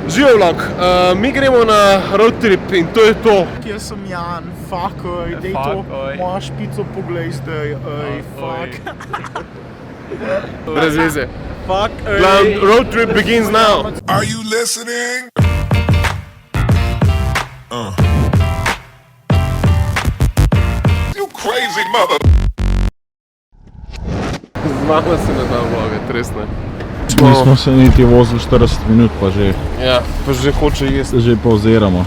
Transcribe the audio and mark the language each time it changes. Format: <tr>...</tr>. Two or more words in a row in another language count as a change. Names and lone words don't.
<sl>Živijo vlog, mi gremo na</sl> <en>road trip</en> <sl>in to je to. Jaz sem Jan, fuck, dej to, moja špico poglej zdaj, fuck. Brez veze. Fuck,</sl> <en>Road trip begins now. Are you listening? You crazy mother.</en> <sl>Zmahla se na ta vloga, tresna. Mi smo se niti vozili 40 minut, pa že. Ja, pa že hoče jesti. Že pauziramo.</sl>